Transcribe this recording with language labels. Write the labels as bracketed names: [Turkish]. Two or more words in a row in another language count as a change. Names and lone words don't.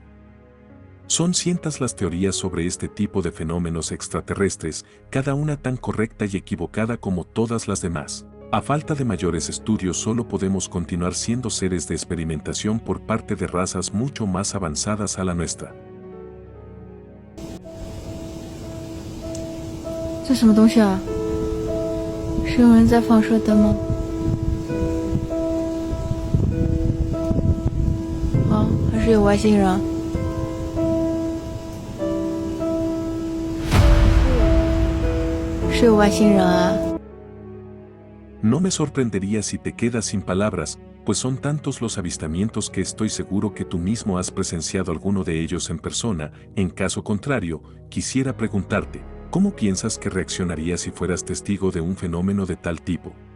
[Spanish] Son cientos las teorías sobre este tipo de fenómenos extraterrestres, cada una tan correcta y equivocada como todas las demás. A falta de mayores estudios solo podemos continuar siendo seres de experimentación por parte de razas mucho más avanzadas a la nuestra. [Chinese] 这什么东西啊？是有人在放射灯吗？啊？ 是有外星人？是有外星人啊！ [Spanish] No me sorprendería si te quedas sin palabras, pues son tantos los avistamientos que estoy seguro que tú mismo has presenciado alguno de ellos en persona. En caso contrario, quisiera preguntarte, ¿cómo piensas que reaccionarías si fueras testigo de un fenómeno de tal tipo?